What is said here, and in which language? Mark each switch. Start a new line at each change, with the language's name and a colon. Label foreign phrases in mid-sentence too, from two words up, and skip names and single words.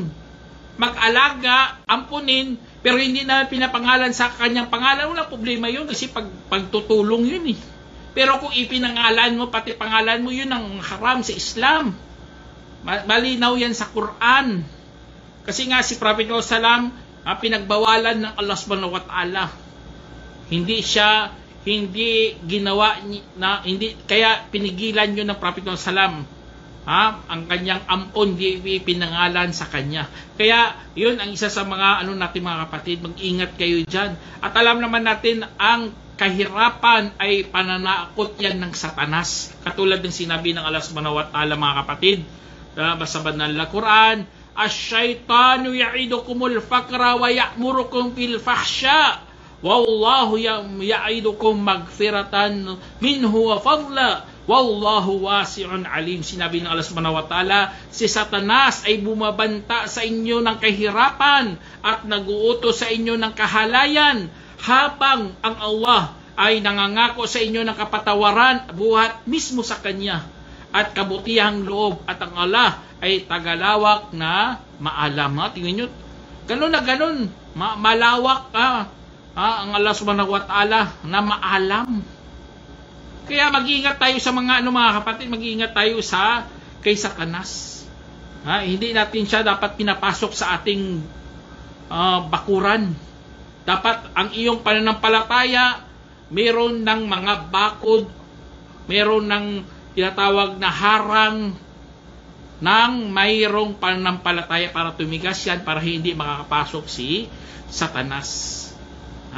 Filipino: Mag-alaga, ampunin, pero hindi na pinapangalan sa kanyang pangalan, walang problema yun kasi pagtutulong yun eh. Pero kung ipinangalan mo, pati pangalan mo, yun ang haram sa Islam. Malinaw yan sa Quran. Kasi nga si Prophet Salam, pinagbawalan ng Allah
Arabic: سبحانه وتعالى.
Filipino: Hindi ginawa na, kaya pinigilan yun ng Prophet Salam. Ang kanyang ampon, di pinangalan sa kanya. Kaya yun ang isa sa mga natin mga kapatid, mag-ingat kayo dyan. At alam naman natin, ang kahirapan ay pananakot yan ng Satanas. Katulad ng sinabi ng Allah
Arabic: سبحانه وتعالى
Filipino: mga kapatid, sa banal na Quran,
Arabic: "الشيطان يعدكم الفقر ويأمركم بالفحشاء والله يعدكم مغفرة منه وفضلا والله واسع عليم."
Filipino: Sinabi ng Allah
Arabic: سبحانه وتعالى,
Filipino: si Satanas ay bumabanta sa inyo ng kahirapan at nag-uutos sa inyo ng kahalayan, habang ang Allah ay nangangako sa inyo ng kapatawaran buhat mismo sa Kanya at kabutihang loob, at ang Allah ay tagalawak na maalam. Tingnan nyo, ganun na ganun, malawak ang Allah
Arabic: سبحانه وتعالى
Filipino: na maalam. Kaya mag-iingat tayo sa mga mga kapatid, mag-iingat tayo kay Satanas. Hindi natin siya dapat pinapasok sa ating bakuran. Dapat ang iyong pananampalataya meron ng mga bakod, meron ng tinatawag na harang ng mayroong pananampalataya para tumigas yan, para hindi makakapasok si Satanas.